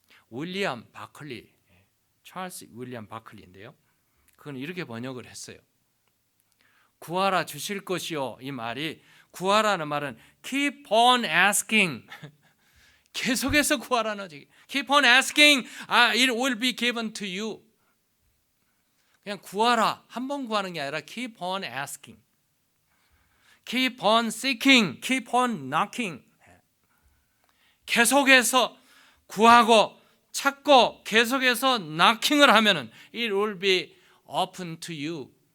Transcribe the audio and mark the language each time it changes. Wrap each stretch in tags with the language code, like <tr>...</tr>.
<ko>윌리엄 바클리, 찰스 윌리엄 바클리인데요. 그건 이렇게 번역을 했어요. 구하라 주실 것이요. 이 말이 구하라는 말은</ko> <en>keep on asking.</en> <ko>계속해서 구하라는 얘기.</ko> <en>Keep on asking, it will be given to you.</en> <ko>그냥 구하라. 한 번 구하는 게 아니라</ko> <en>keep on asking. Keep on seeking, keep on knocking.</en> <ko>계속해서 구하고 찾고 계속해서 knocking을 하면은</ko> <en>it will be open to you.</en>